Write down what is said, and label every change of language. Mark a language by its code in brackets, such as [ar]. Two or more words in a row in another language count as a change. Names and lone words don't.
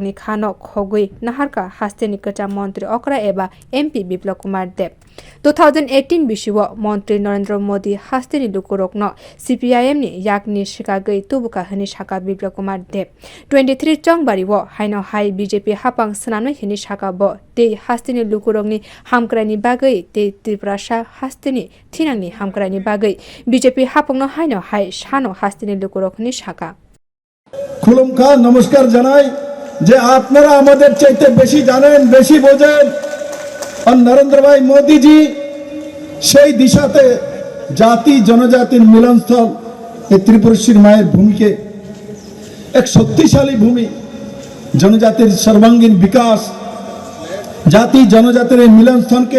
[trp] ni khano khagwi naharkha haste ni kwcham montri okra eba MP Biplab Kumar Deb 2018 bisiwo montri Narendra Modi haste ni lukorog no CPIM ni yakni shikagai tubuka hni shaka Biplab Kumar Deb 23 chongbari wo haino hai BJP hapang snamnai hni shaka bo te haste ni lukorog ni hamkrani bagai te tiprasa haste ni thinangni hamkrani bagai BJP hapang no haino hai shano haste ni lukorog ni shaka [bn] খুলুমখা নমস্কার জানাই যে আপনারা আমাদের চাইতে বেশি জানেন বেশি বোঝেন আর নরেন্দ্র ভাই মোদি জি সেই দিশাতে জাতি জনজাতির মিলনস্থল এই ত্রিপুরীর মায়ের ভূমিকে এক শক্তিশালী ভূমি জনজাতির সর্বাঙ্গীন বিকাশ জাতি জনজাতির এই মিলনস্থলকে